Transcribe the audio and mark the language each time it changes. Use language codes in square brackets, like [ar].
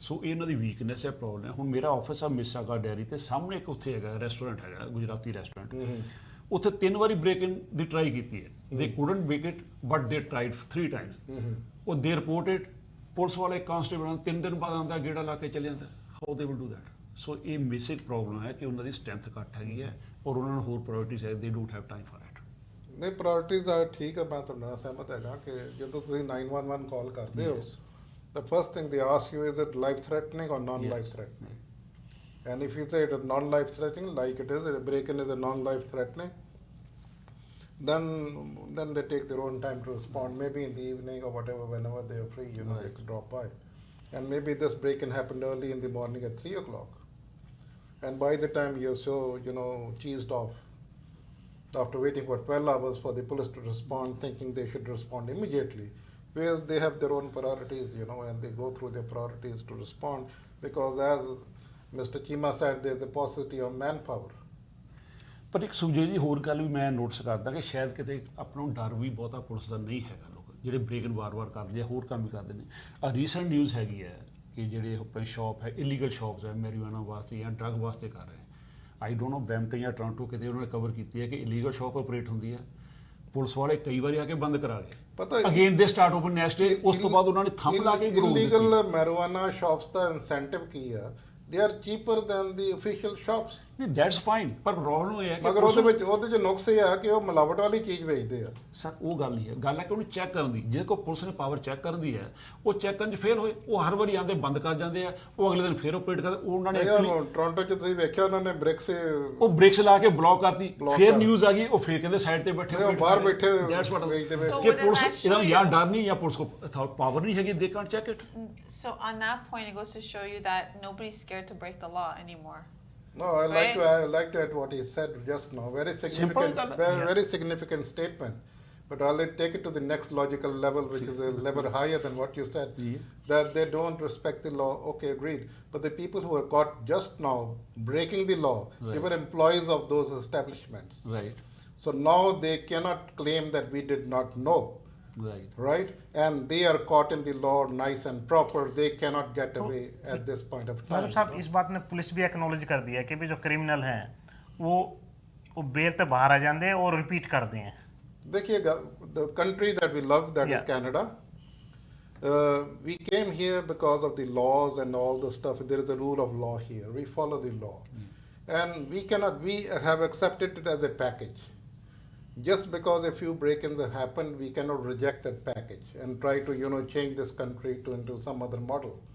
[pa] ਸੋ ਇਹਨਾਂ ਦੀ ਵੀਕਨੈਸ ਹੈ, ਪ੍ਰੋਬਲਮ ਹੈ। ਹੁਣ ਮੇਰਾ ਆਫਿਸ ਆ ਮਿਸਾਗਾ ਡੈਰੀ ਤੇ ਸਾਹਮਣੇ ਇੱਕ ਉੱਥੇ ਹੈਗਾ ਰੈਸਟੋਰੈਂਟ ਹੈਗਾ, ਗੁਜਰਾਤੀ ਰੈਸਟੋਰੈਂਟ, ਉੱਥੇ 3 ਵਾਰੀ ਬ੍ਰੇਕ ਇਨ ਦੀ ਟਰਾਈ ਕੀਤੀ ਹੈ, [en] they couldn't break it but they tried 3 times, [pa] ਉਹ [en] they reported, [pa] ਪੁਲਿਸ ਵਾਲੇ ਕਾਂਸਟੇਬਲ 3 ਦਿਨ ਬਾਅਦ ਆਉਂਦਾ ਗੇੜਾ ਲਾ ਕੇ ਚਲੇ ਜਾਂਦਾ, [en] How they will do that. [pa] ਸੋ ਇਹ ਬੇਸਿਕ ਪ੍ਰੋਬਲਮ ਹੈ ਕਿ ਉਹਨਾਂ ਦੀ ਸਟਰੈਂਥ ਘੱਟ ਹੈਗੀ ਹੈ ਔਰ ਉਹਨਾਂ ਨੂੰ ਹੋਰ ਪ੍ਰਾਇੋਰਟੀਜ਼ ਹੈ, [en] They don't have time for it. [pa] ਨਹੀਂ, ਪ੍ਰਾਇੋਰਟੀਜ਼ ਆ ਠੀਕ ਹੈ, ਮੈਂ ਤੁਹਾਡੇ ਨਾਲ ਸਹਿਮਤ ਹੈਗਾ ਕਿ ਜਦੋਂ ਤੁਸੀਂ 911 ਕਾਲ ਕਰਦੇ ਹੋ, [en] the first thing they ask you is it life threatening or non-life threatening, and if you say it is non-life threatening, like it is, a break-in is a non-life threatening, then they take their own time to respond. Maybe in the evening or whatever, whenever they are free, they Right. could drop by. And maybe this break-in happened early in the morning at 3 o'clock. And by the time you're so, cheesed off, after waiting for 12 hours for the police to respond, thinking they should respond immediately, whereas they have their own priorities, and they go through their priorities to respond, because as Mr. Chima said, there's a paucity of manpower. [pa] ਪਰ ਇੱਕ ਸੁਖਜੀਤ ਜੀ ਹੋਰ ਗੱਲ ਵੀ ਮੈਂ notice ਕਰਦਾ ਕਿ ਸ਼ਾਇਦ ਕਿਤੇ ਆਪਾਂ ਨੂੰ ਡਰ ਵੀ ਬਹੁਤਾ ਪੁਲਿਸ ਦਾ ਨਹੀਂ ਹੈਗਾ। ਲੋਕ ਜਿਹੜੇ ਬ੍ਰੇਕ-ਇਨ ਵਾਰ-ਵਾਰ ਕਰਦੇ ਆ, ਹੋਰ ਕੰਮ ਵੀ ਕਰਦੇ ਨੇ। ਆ ਰੀਸੈਂਟ ਨਿਊਜ਼ ਹੈਗੀ ਹੈ ਕਿ ਜਿਹੜੇ ਆਪਣੇ ਸ਼ਾਪ ਹੈ, ਇਲੀਗਲ ਸ਼ਾਪਸ ਹੈ, ਮੈਰੀਜੁਆਨਾ ਵਾਸਤੇ ਜਾਂ ਡਰੱਗ ਵਾਸਤੇ ਕਰ ਰਹੇ। [en] I don't know [pa] ਬਰੈਂਪਟਨ ਜਾਂ ਟੋਰਾਂਟੋ ਕਿਤੇ ਉਹਨਾਂ ਨੇ ਕਵਰ ਕੀਤੀ ਹੈ ਕਿ ਇਲੀਗਲ ਸ਼ਾਪ ਆਪਰੇਟ ਹੁੰਦੀ ਹੈ। ਪੁਲਿਸ ਵਾਲੇ ਕਈ ਵਾਰੀ ਆ ਕੇ ਬੰਦ ਕਰਾ ਗਏ। ਪਤਾ [en] again they start open next day, [pa] ਉਸ ਤੋਂ ਬਾਅਦ ਉਹਨਾਂ ਨੇ ਥੰਬ ਲਾ ਕੇ ਇਲੀਗਲ ਮੈਰੀਜੁਆਨਾ ਸ਼ਾਪਸ ਦਾ ਇਨਸੈਂਟਿਵ ਕੀ ਆ? [en] They are cheaper than the official shops. [pa] ਨਹੀਂ [en] that's fine, [pa] ਪਰ ਪ੍ਰੋਬਲਮ ਇਹ ਹੈ ਕਿ ਮਗਰ ਉਹਦੇ ਚ ਨੁਕਸ ਇਹ ਆ ਕਿ ਉਹ ਮਿਲਾਵਟ ਵਾਲੀ ਚੀਜ਼ ਵੇਚਦੇ ਆ। ਸਰ ਉਹ ਗੱਲ ਨਹੀਂ ਹੈ, ਗੱਲ ਹੈ ਕਿ ਉਹਨੂੰ ਚੈੱਕ ਕਰਨ ਦੀ। ਜਿਹਦੇ ਕੋਲ ਪੁਲਿਸ ਨੇ ਪਾਵਰ ਚੈੱਕ ਕਰਨ ਦੀ ਹੈ, ਉਹ ਚੈੱਕ ਕਰਨ 'ਚ ਫੇਲ ਹੋਏ, ਉਹ ਹਰ ਵਾਰੀ ਆਉਂਦੇ ਬੰਦ ਕਰ ਜਾਂਦੇ ਆ, ਉਹ ਅਗਲੇ ਦਿਨ ਫੇਰ ਆਪਰੇਟ ਕਰਦੇ। ਉਹਨਾਂ ਨੇ ਟੋਰਾਂਟੋ ਚ ਤੁਸੀਂ ਵੇਖਿਆ ਉਹਨਾਂ ਨੇ ਉਹ ਬ੍ਰੇਕਸ ਲਾ ਕੇ ਬਲੌਕ ਕਰਤੀ, ਫੇਰ ਨਿਊਜ਼ ਆ ਗਈ, ਉਹ ਫੇਰ ਕਹਿੰਦੇ ਸਾਈਡ ਤੇ ਬੈਠੇ ਬਾਹਰ ਬੈਠੇ ਕਿ ਪੁਲਿਸ ਇਹਦਾ ਜਾਂ ਡਰ ਨਹੀਂ ਜਾਂ ਪੁਲਿਸ ਕੋਲ ਪਾਵਰ ਨਹੀਂ ਹੈਗੀ, [en] They can't check it. So on that point, it goes to show you that nobody's scared to break the law anymore. No, I like to add what he said just now. Very significant, very significant statement. But I'll take it to the next logical level, which is a level higher than what you said. That they don't respect the law. Okay, agreed. But the people who were caught just now breaking the law, they were employees of those establishments. Right. So now they cannot claim that we did not know. Right? And they are caught in the law, nice and proper. They cannot get away at this point of time. [hi] मतलब साहब इस बात ने police भी acknowledge कर दिया कि भी जो क्रिमिनल हैं वो बेल ते बाहर आ जाते हैं और रिपीट करते हैं। देखिएगा, [en] the country that we love, that is Canada. We came here because of the laws and all the stuff. There is a rule of law here. We follow the law. And we have accepted it as a package. Just because a few break-ins have happened, we cannot reject that package and try to, change this country into some other model.